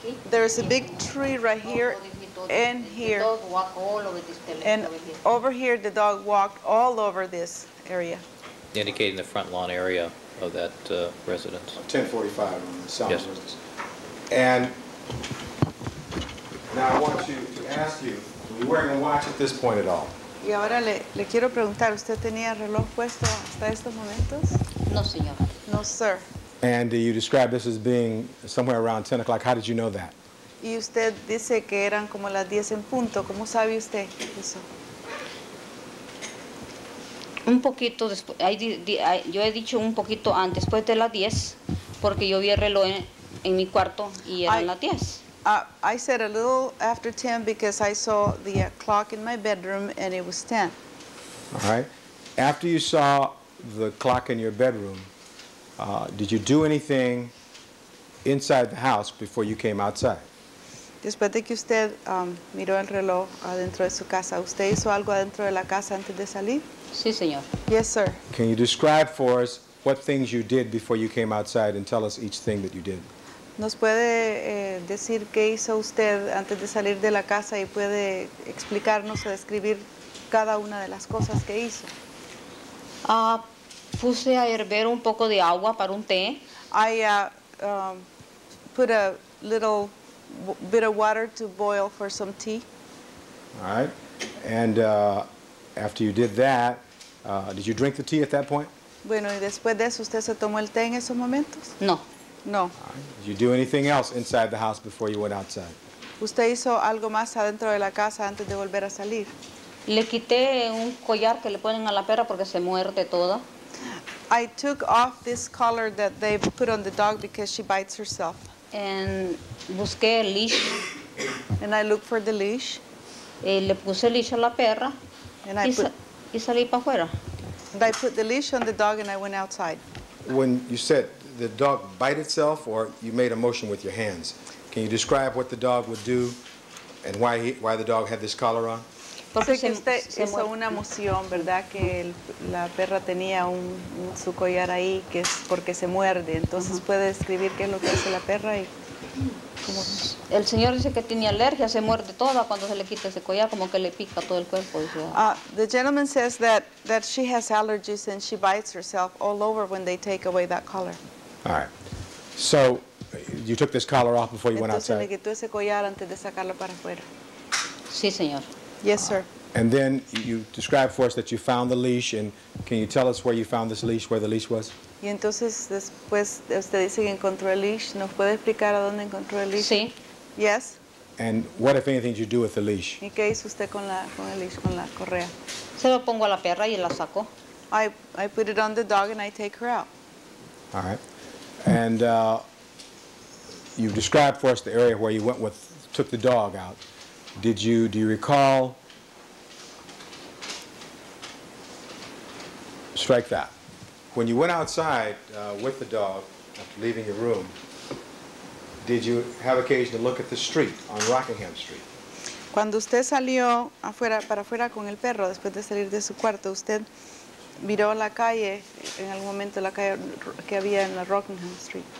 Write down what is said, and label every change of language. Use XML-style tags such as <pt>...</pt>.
<en>There's a big tree right here and here. And over here, the dog walked all over this area. Indicating the front lawn area of that residence. 1045 on the Salinger's Yes. residence. And now I want you to ask you, were you wearing a watch at this point at all?</en> <es>Y ahora le quiero preguntar, ¿usted tenía reloj puesto hasta estos momentos? No, señor.</es> <en>No, sir. And you described this as being somewhere around 10 o'clock. How did you know that?</en> <es>Y usted dice que eran como las 10 en punto. ¿Cómo sabe usted eso? Un poquito después, yo he dicho un poquito antes, después de las 10, porque yo vi el reloj en mi cuarto y eran las 10.</es> <en>I said a little after 10 because I saw the clock in my bedroom and it was 10. All right. After you saw the clock in your bedroom, did you do anything inside the house before you came outside?</en> <es>Después de que usted miró el reloj adentro de su casa, ¿usted hizo algo adentro de la casa antes de salir? Sí, señor.</es> <en>Yes, sir. Can you describe for us what things you did before you came outside and tell us each thing that you did?</en> <es>¿Nos puede decir qué hizo usted antes de salir de la casa y puede explicarnos o describir cada una de las cosas que hizo? Puse a hervir un poco de agua para un té.</es> <en>I put a little bit of water to boil for some tea. All right. And after you did that, did you drink the tea at that point?</en> <es>Bueno, y después de eso, ¿usted se tomó el té en esos momentos? No.</es> <en>No. All right. Did you do anything else inside the house before you went outside?</en> <es>¿Usted hizo algo más adentro de la casa antes de volver a salir? Le quité un collar que le ponen a la perra porque se muerde toda.</es> <en>I took off this collar that they put on the dog because she bites herself.</en> <es>Busqué el leash.</es> <en>And I looked for the leash.</en> <es>Le puse el leash a la perra</es> <en>And I</en> <es>salí para afuera.</es> <en>put the leash on the dog and I went outside. When you said the dog bite itself, or you made a motion with your hands, can you describe what the dog would do and why the dog had this collar on?</en> <es>Sé que usted hizo una moción, ¿verdad? Que la perra tenía su collar ahí, que es porque se muerde. Entonces, ¿puede describir qué es lo que hace la perra? Y cómo... El señor dice que tiene alergia, se muerde toda cuando se le quita ese collar, como que le pica todo el cuerpo.</es> <en>The gentleman says that she has allergies and she bites herself all over when they take away that collar. All right. So you took this collar off before you went</en> <es>Entonces le</es> <en>outside?</en> <es>quitó ese collar antes de sacarlo para afuera. Sí, señor.</es> <en>Yes, sir. And then you described for us that you found the leash, and can you tell us where you found this leash, where the leash was?</en> <es>Y entonces después usted dice que encontró el leash. ¿Nos puede explicar a dónde encontró el leash? Sí.</es> <en>Yes. And what, if anything, did you do with the leash?</en> <es>¿Y qué hizo usted con el leash, con la correa? Se lo pongo a la perra y la saco.</es> <en>I put it on the dog and I take her out. All right. And you described for us the area where you took the dog out. Do you recall? Strike that. when you went outside with the dog, after leaving your room, did you have occasion to look at the street on Rockingham Street?</en> <es>Cuando usted salió para afuera con el perro, después de salir de su cuarto, usted miró la calle, en algún momento la calle que había en la Rockingham Street.</es>